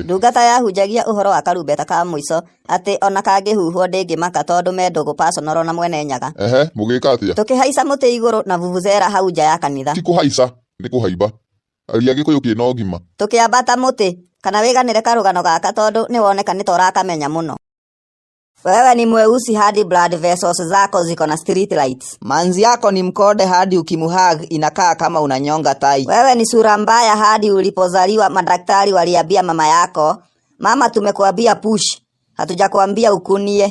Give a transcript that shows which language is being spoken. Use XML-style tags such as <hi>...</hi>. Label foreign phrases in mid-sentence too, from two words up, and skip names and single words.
<ki>Ndungata yahunjagia ũhoro wa karumbeta ka mũico atĩ ona kangĩhuhwo ndĩngĩmaka tondu me ndũgũ personal na mwene Nyaga. Mũgĩka atĩa? Tũkĩhaica mũtĩ igũrũ na vuvuzela hau nja ya kanitha. Ti kũhaica, nĩ kũhaimba. Aria Gĩkũyũ kĩna ũgima. Tũkĩambata mũtĩ kana wĩganĩre karũgano gaka tondu nĩ woneka nĩ torakamenya mũno.</ki> <sw>Wewe ni mweusi hadi</sw> <en>blood vessels</en> <sw>zako ziko na</sw> <en>street lights.</en> <sw>Manzi yako ni mkode hadi ukimuhag inakaa kama unanyonga tai. Wewe ni sura mbaya hadi ulipozaliwa madaktari waliambia mama yako, mama tumekuambia push, hatujakuambia ukunie.</sw>